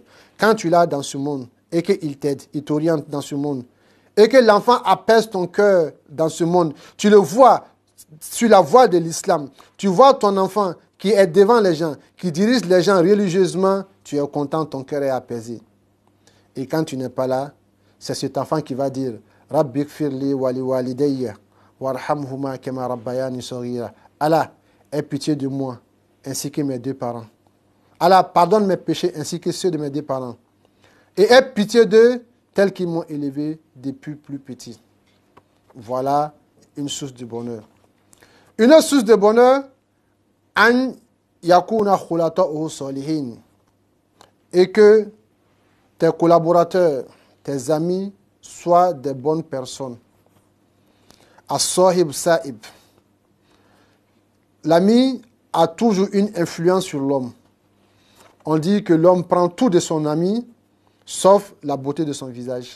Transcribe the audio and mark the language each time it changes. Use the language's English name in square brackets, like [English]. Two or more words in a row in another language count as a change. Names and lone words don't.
[French] Quand tu l'as dans ce monde, et qu'il t'aide, il t'oriente dans ce monde, et que l'enfant apaise ton cœur dans ce monde, tu le vois sur la voie de l'islam, tu vois ton enfant qui est devant les gens, qui dirige les gens religieusement, tu es content, ton cœur est apaisé. Et quand tu n'es pas là, c'est cet enfant qui va dire « [Arabic] رب اغفر لي ولوالدي وارحمهما كما ربياني صغيرا [French] » Allah, aie pitié de moi, ainsi que mes deux parents. Allah, pardonne mes péchés, ainsi que ceux de mes deux parents. Et aie pitié d'eux, tels qu'ils m'ont élevé depuis plus petit. Voilà une source de bonheur. Une autre source de bonheur, [Arabic] أن يكون خلطاء صالحين, [French] et que tes collaborateurs, tes amis soient des bonnes personnes. [Arabic] الصاحب ساحب. [French] L'ami a toujours une influence sur l'homme. On dit que l'homme prend tout de son ami, sauf la beauté de son visage.